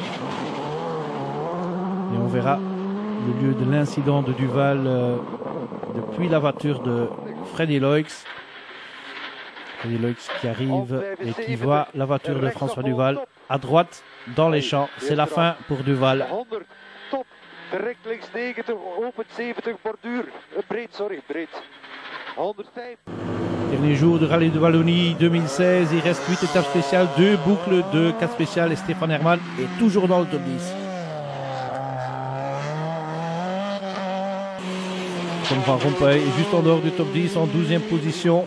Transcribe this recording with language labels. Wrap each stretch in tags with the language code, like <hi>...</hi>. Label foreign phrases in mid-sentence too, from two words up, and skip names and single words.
<fr>Et on verra le lieu de l'incident de Duval depuis la voiture de Freddy Loix. Freddy Loix qui arrive et qui voit la voiture de François Duval à droite dans les champs. C'est la fin pour Duval.</fr> <nl>100, top, direct links 90, open 70, borduur, breed. 105.</nl> <fr>Dernier jour du rallye de Wallonie 2016, il reste 8 étapes spéciales, 2 boucles de 4 spéciales et Stéphane Hermann est toujours dans le top 10. Tom Van Rompuy est juste en dehors du top 10 en 12e position.</fr>